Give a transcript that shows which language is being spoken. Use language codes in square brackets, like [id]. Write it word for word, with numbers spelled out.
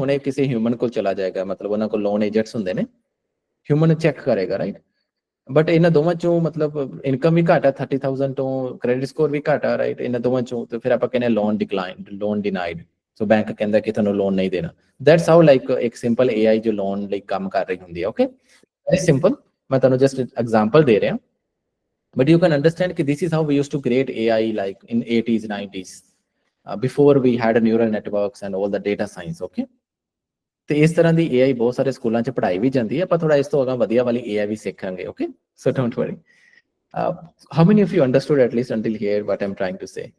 [pa] ਹੁਣ ਇਹ ਕਿਸੇ ਹਿਊਮਨ ਕੋਲ ਚਲਾ ਜਾਏਗਾ, ਮਤਲਬ ਉਹਨਾਂ ਕੋਲ ਲੋਨ ਏਜੰਟਸ ਹੁੰਦੇ ਨੇ, ਹਿਊਮਨ ਚੈੱਕ ਕਰੇਗਾ, ਰਾਈਟ? ਬਟ ਇਹਨਾਂ ਦੋਵਾਂ ਚੋਂ ਮਤਲਬ ਇਨਕਮ ਵੀ ਘੱਟ ਆ ਥਰਟੀ ਥਾਊਜ਼ੈਂਡ ਤੋਂ, ਕ੍ਰੈਡਿਟ ਸਕੋਰ ਵੀ ਘੱਟ ਆ, ਰਾਈਟ? ਇਹਨਾਂ ਦੋਵਾਂ ਚੋਂ ਤੇ ਫਿਰ ਆਪਾਂ ਕਹਿੰਦੇ loan decline, loan denied. So bank ਕਹਿੰਦਾ ਕਿ ਤੁਹਾਨੂੰ ਲੋਨ ਨਹੀਂ ਦੇਣਾ। [en] that's how like [pa] ਇੱਕ ਸਿੰਪਲ ਏਆਈ ਜੋ ਲੋਨ ਲਈ ਕੰਮ ਕਰ ਰਹੀ ਹੁੰਦੀ ਹੈ, ਓਕੇ, ਵੈਰੀ ਸਿੰਪਲ। ਮੈਂ ਤੁਹਾਨੂੰ ਜਸਟ ਐਗਜ਼ਾਮਪਲ ਦੇ ਰਿਹਾ, [en] but you can understand that this is how we used to create AI like in eighties, nineties, uh, before we had neural networks and all the data science, okay? [pa] ਤੇ ਇਸ ਤਰ੍ਹਾਂ ਦੀ AI ਬਹੁਤ ਸਾਰੇ ਸਕੂਲਾਂ 'ਚ ਪੜ੍ਹਾਈ ਵੀ ਜਾਂਦੀ ਹੈ, ਆਪਾਂ ਥੋੜਾ ਇਸ ਤੋਂ ਅਗਾ ਵਧੀਆ ਵਾਲੀ AI ਵੀ ਸਿੱਖਾਂਗੇ, okay? [en] So don't worry. Uh, how many of you understood at least until here what I'm trying to say?